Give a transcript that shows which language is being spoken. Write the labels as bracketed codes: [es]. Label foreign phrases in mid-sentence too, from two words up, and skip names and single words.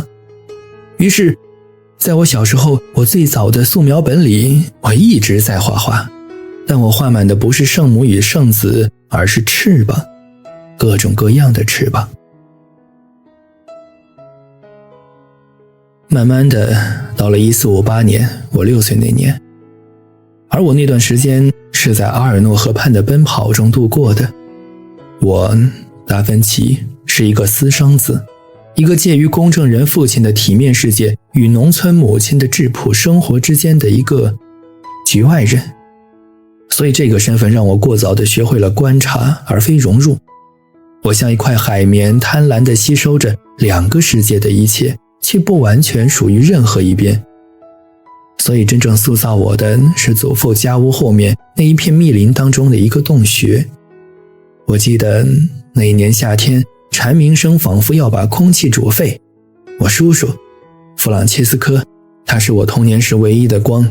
[zh] 於是在我小时候，我最早的素描本裡，我一直在畫畫，但我畫滿的不是聖母與聖子，而是翅膀，各種各樣的翅膀。慢慢的，到了1458年，我6歲那年，而我那段時間是在阿爾諾河畔的奔跑中度過的。我達芬奇是一個私生子，一個介於公證人父親的體面世界與農村母親的質樸生活之間的一個局外人。所以這個身份讓我過早地學會了觀察，而非融入。我像一塊海綿，貪婪地吸收着兩個世界的一切，卻不完全屬於任何一邊。所以真正塑造我的是祖父家屋後面那一片密林當中的一個洞穴。我記得那一年夏天，蝉鳴聲仿佛要把空氣煮沸。我叔叔弗朗切斯科，他是我童年時唯一的光。